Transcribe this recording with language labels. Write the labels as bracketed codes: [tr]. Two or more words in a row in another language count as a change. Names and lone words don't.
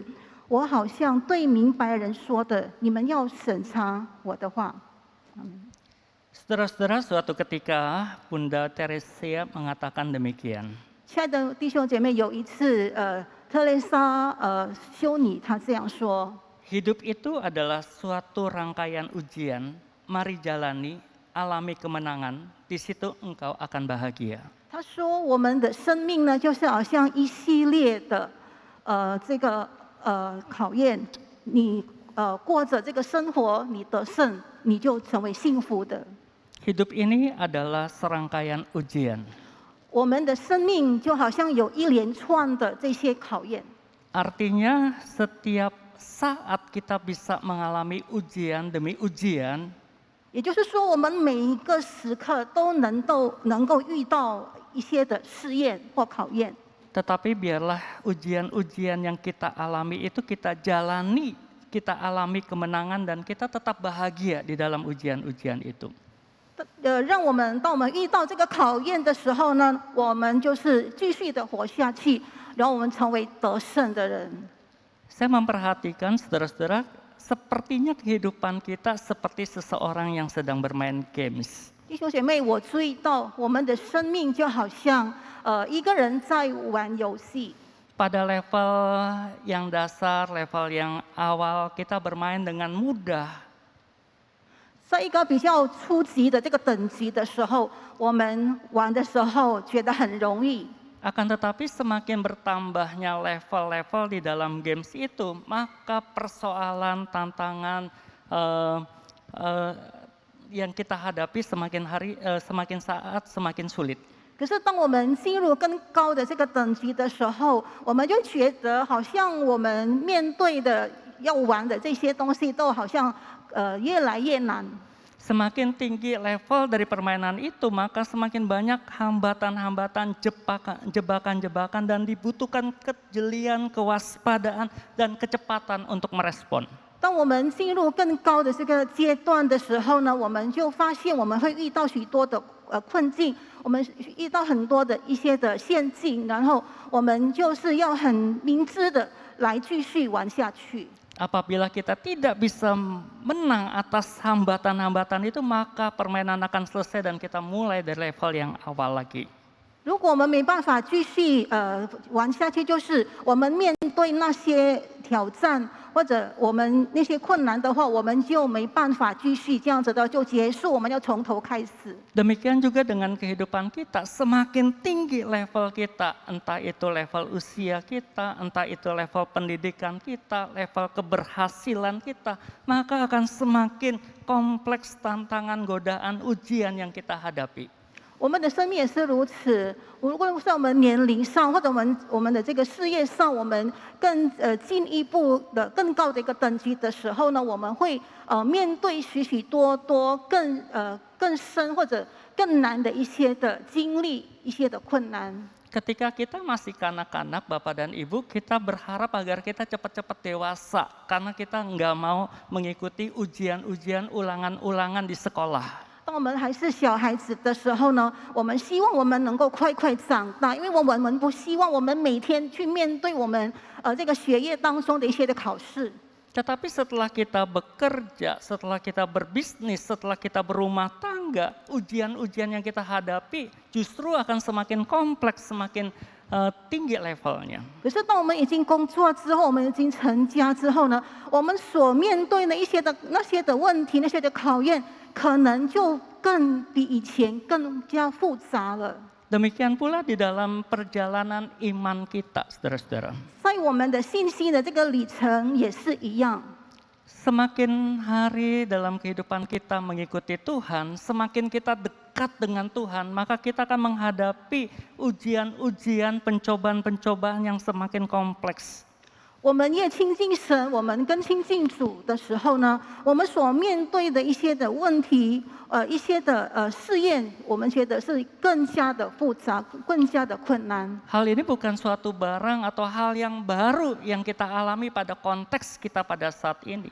[zh] 我好像对明白人说的，你们要审查我的话。 [id] Saudara-saudara, suatu ketika Bunda Teresia mengatakan demikian. [zh] 亲爱的弟兄姐妹，有一次，特蕾莎修女她这样说： [id] Hidup itu adalah suatu rangkaian ujian. Mari jalani, alami kemenangan. Di situ engkau akan bahagia. [zh] 她说，我们的生命呢，就是好像一系列的考验。你过着这个生活，你得胜，你就成为幸福的。 [id] Hidup ini adalah serangkaian ujian. [zh] 我们的生命就好像有一连串的这些考验。 [id] Artinya setiap saat kita bisa mengalami ujian demi ujian. [zh] 也就是说，我们每一个时刻都能够遇到一些的试验或考验。 [id] Tetapi biarlah ujian-ujian yang kita alami itu kita jalani, kita alami kemenangan dan kita tetap bahagia di dalam ujian-ujian itu. [zh] 让我们当我们遇到这个考验的时候呢，我们就是继续的活下去，然后我们成为得胜的人。 [id] Saya memperhatikan saudara-saudara, sepertinya kehidupan kita seperti seseorang yang sedang bermain games. [zh] 弟兄姐妹，我注意到我们的生命就好像一个人在玩游戏。 [id] Pada level yang dasar, level yang awal kita bermain dengan mudah. [zh] 在一个比较初级的这个等级的时候，我们玩的时候觉得很容易。 [id] Akan tetapi semakin bertambahnya level-level di dalam games itu, maka persoalan, tantangan yang kita hadapi semakin saat semakin sulit. [zh] 可是当我们进入更高的这个等级的时候，我们就觉得好像我们面对的要玩的这些东西都好像越来越难。 [id] Semakin tinggi level dari permainan itu, maka semakin banyak hambatan-hambatan, jebakan-jebakan, dan dibutuhkan kejelian, kewaspadaan, dan kecepatan untuk merespon. [zh] 当我们进入更高的这个阶段的时候呢，我们就发现我们会遇到许多的困境，我们遇到很多的一些的陷阱，然后我们就是要很明智的来继续玩下去。 [id] Apabila kita tidak bisa menang atas hambatan-hambatan itu, maka permainan akan selesai dan kita mulai dari level yang awal lagi. [zh] 如果我们没办法继续玩下去，就是我们面对那些挑战或者我们那些困难的话，我们就没办法继续这样子的就结束，我们要从头开始。 [id] Demikian juga dengan kehidupan kita, semakin tinggi level kita, entah itu level usia kita, entah itu level pendidikan kita, level keberhasilan kita, maka akan semakin kompleks tantangan, godaan, ujian yang kita hadapi. [zh] 我们的生命也是如此。无论是我们年龄上，或者我们的这个事业上，我们更进一步的更高的一个等级的时候呢，我们会面对许多更深或者更难的一些的经历，一些的困难。 [id] Ketika kita masih kanak-kanak, Bapak dan Ibu, kita berharap agar kita cepat-cepat dewasa karena kita nggak mau mengikuti ujian-ujian, ulangan-ulangan di sekolah. [zh] 当我们还是小孩子的时候呢，我们希望我们能够快快长大，因为我们不希望我们每天去面对我们这个学业当中的一些的考试。 [id] Tetapi setelah kita bekerja, setelah kita berbisnis, setelah kita berumah tangga, ujian-ujian yang kita hadapi justru akan semakin kompleks, semakin tinggi levelnya. [zh] 可是当我们已经工作之后，我们已经成家之后呢，我们所面对的那些的问题、那些的考验，可能就更比以前更加复杂了。 [id] Demikian pula di dalam perjalanan iman kita, saudara-saudara. [zh] 在我们的信心的这个里程也是一样。 [id] Semakin hari dalam kehidupan kita mengikuti Tuhan, semakin kita dekat dengan Tuhan, maka kita akan menghadapi ujian-ujian, pencobaan-pencobaan yang semakin kompleks. [zh] 我们越亲近神，我们更亲近主的时候呢，我们所面对的一些的问题，一些的试验，我们觉得是更加的复杂，更加的困难。 [id] Hal ini bukan suatu barang atau hal yang baru yang kita alami pada konteks kita pada saat ini.